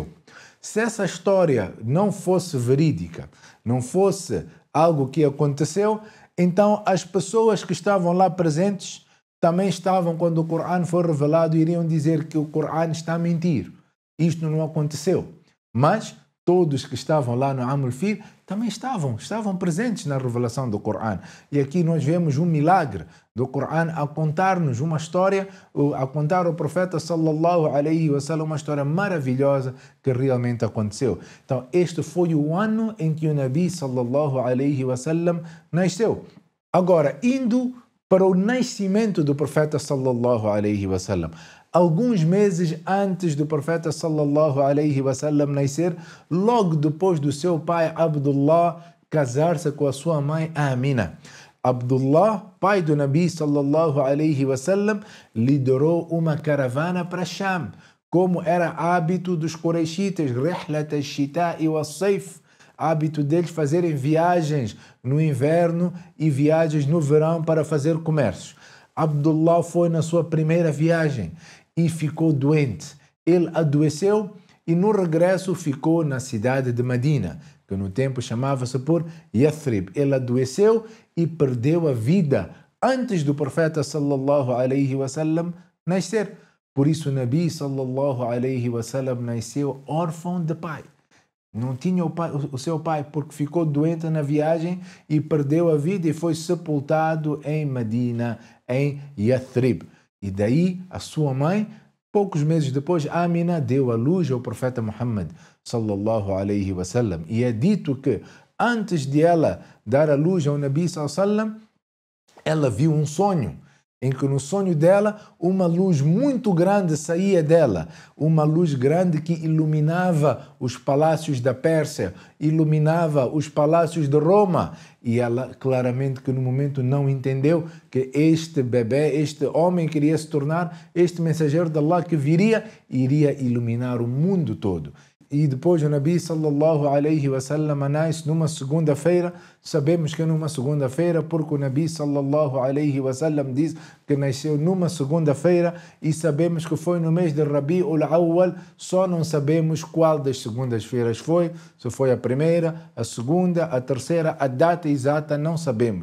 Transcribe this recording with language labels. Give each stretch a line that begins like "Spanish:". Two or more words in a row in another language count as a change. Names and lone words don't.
Portuguese: Se essa história não fosse verídica, não fosse algo que aconteceu, então as pessoas que estavam lá presentes também estavam, quando o Corão foi revelado, iriam dizer que o Corão está a mentir. Isto não aconteceu. Mas todos que estavam lá no
Arabic: عام الفيل
Portuguese: também estavam presentes na revelação do Corão. E aqui nós vemos um milagre do Corão a contar-nos uma história, a contar ao profeta
Arabic: صلى الله عليه وسلم
Portuguese: uma história maravilhosa que realmente aconteceu. Então este foi o ano em que o
Arabic: نبي صلى الله عليه وسلم
Portuguese: nasceu. Agora, indo para o nascimento do profeta
Arabic: صلى الله عليه وسلم,
Portuguese: alguns meses antes do profeta
Arabic: صلى الله عليه وسلم
Portuguese: nascer, logo depois do seu pai Abdullah casar-se com a sua mãe Amina. Abdullah, pai do
Arabic: نبي صلى الله عليه وسلم,
Portuguese: liderou uma caravana para Sham, como era hábito dos Quraishitas,
Arabic: رحلة الشتاء والصيف,
Portuguese: hábito deles fazerem viagens no inverno e viagens no verão para fazer comércio. Abdullah foi na sua primeira viagem e ficou doente. Ele adoeceu e no regresso ficou na cidade de Medina, que no tempo chamava-se por Yathrib. Ele adoeceu e perdeu a vida antes do profeta
Arabic: صلى الله عليه وسلم
Portuguese: nascer. Por isso o
Arabic: نبي صلى الله عليه وسلم
Portuguese: nasceu órfão de pai. Não tinha o seu pai porque ficou doente na viagem e perdeu a vida e foi sepultado em Medina, em Yathrib. E daí a sua mãe, poucos meses depois, Amina deu à luz ao profeta Muhammad
Arabic: صلى الله عليه وسلم.
Portuguese: E é dito que antes de ela dar à luz ao
Arabic: نبي صلى الله عليه وسلم,
Portuguese: ela viu um sonho, em que no sonho dela uma luz muito grande saía dela, uma luz grande que iluminava os palácios da Pérsia, iluminava os palácios de Roma, e ela claramente que no momento não entendeu que este bebê, este homem queria se tornar este mensageiro de Allah que iria iluminar o mundo todo. E depois o
Arabic: نبي صلى الله عليه وسلم
Portuguese: nasce numa segunda-feira. Sabemos que é numa segunda-feira porque o
Arabic: نبي صلى الله عليه وسلم
Portuguese: diz que nasceu numa segunda-feira e sabemos que foi no mês de Rabi'ul Awwal, só não sabemos qual das segundas-feiras foi, se foi a primeira, a segunda, a terceira, a data exata não sabemos.